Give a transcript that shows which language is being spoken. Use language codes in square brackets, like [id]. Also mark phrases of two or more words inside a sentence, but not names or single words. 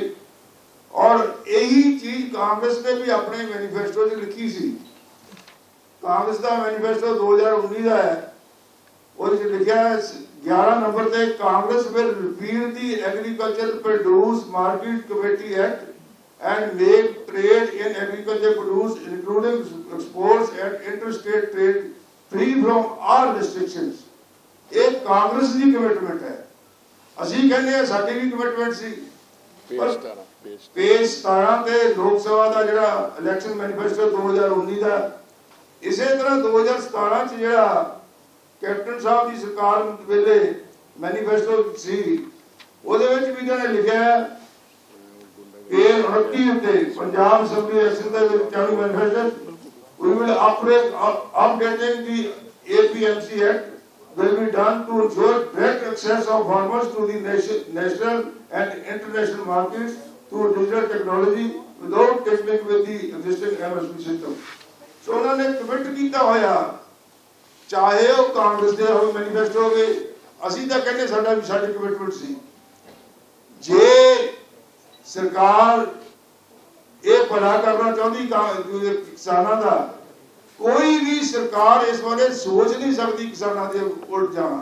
[pa] ਔਰ ਇਹੀ ਚੀਜ਼ ਕਾਂਗਰਸ ਨੇ ਵੀ ਆਪਣੇ ਮੈਨੀਫੈਸਟੋ 'ਚ ਲਿਖੀ ਸੀ। ਕਾਂਗਰਸ ਦਾ ਮੈਨੀਫੈਸਟੋ 2019 ਦਾ ਹੈ, ਉਹਦੇ 'ਚ ਲਿਖਿਆ 11 ਨੰਬਰ ਤੇ, [en] Congress will repeal the Agriculture Produce Market Committee Act and make trade in agriculture produce including exports and interstate trade free from all restrictions। [pa] ਇਹ ਕਾਂਗਰਸ ਦੀ ਕਮਿਟਮੈਂਟ ਹੈ। ਅਸੀਂ ਕਹਿੰਦੇ ਹਾਂ ਸਾਡੀ ਵੀ ਕਮਿਟਮੈਂਟ ਸੀ। ਪੇਜ 17 ਤੇ ਲੋਕ ਸਭਾ ਦਾ ਜਿਹੜਾ [en] election manifesto [pa] 2019 ਦਾ, ਇਸੇ ਤਰ੍ਹਾਂ 2017 ਚ ਜਿਹੜਾ ਕੈਪਟਨ ਸਾਹਿਬ ਦੀ ਸਰਕਾਰ ਵੇਲੇ ਮੈਨੀਫੈਸਟੋ ਸੀ, ਉਹਦੇ ਵਿੱਚ ਵੀ ਇਹਨਾਂ ਨੇ ਲਿਖਿਆ ਇਹ 29 ਉੱਤੇ ਪੰਜਾਬ ਅਸੈਂਬਲੀ ਇਲੈਕਸ਼ਨ ਦੇ ਵਿੱਚ 40 ਮੈਨੀਫੈਸਟੋ [en] we will updating the APMC Act will be done to ensure direct access of farmers to the national and international markets through digital technology without tinkering with the existing MSP system। [pa] So ਉਹਨਾਂ ਨੇ ਕਮਿਟ ਕੀਤਾ ਹੋਇਆ, ਚਾਹੇ ਉਹ ਕਾਂਗਰਸ ਦੇ ਹੋਵੇ ਮੈਨੀਫੈਸਟੋ ਹੋਵੇ, ਅਸੀਂ ਤਾਂ ਕਹਿੰਦੇ ਸਾਡਾ ਵੀ ਸਾਡੀ ਕਮਿਟਮੈਂਟ ਸੀ। ਜੇ ਸਰਕਾਰ ਇਹ ਭਲਾ ਕਰਨਾ ਚਾਹੁੰਦੀ ਕਿਸਾਨਾਂ ਦਾ, ਕੋਈ ਵੀ ਸਰਕਾਰ ਇਸ ਬਾਰੇ ਸੋਚ ਨਹੀਂ ਸਕਦੀ ਕਿਸਾਨਾਂ ਦੇ ਉਲਟ ਜਾਣਾ।